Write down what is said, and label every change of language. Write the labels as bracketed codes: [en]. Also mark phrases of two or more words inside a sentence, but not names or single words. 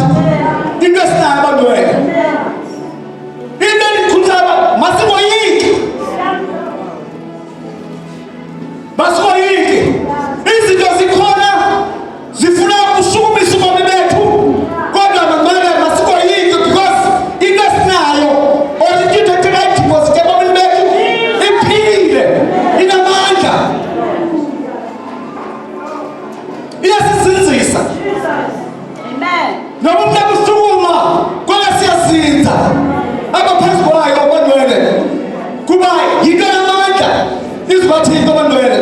[xh] Into esinayo bantwana, into endikhuthaza masikoyiki, masikoyiki. Izinto zikhona zifuna ukushukumisa ubomi bethu, kodwa bantwana masikoyiki because into esinayo or into deposit ebomini bethu iphilile, inamandla, iyasizinzisa. [zu] Noma umuntu ekusukuma kodwa siyazinza abaphansi kwayo abantwana kuba yinto yamandla izwi kaThixo abantwana.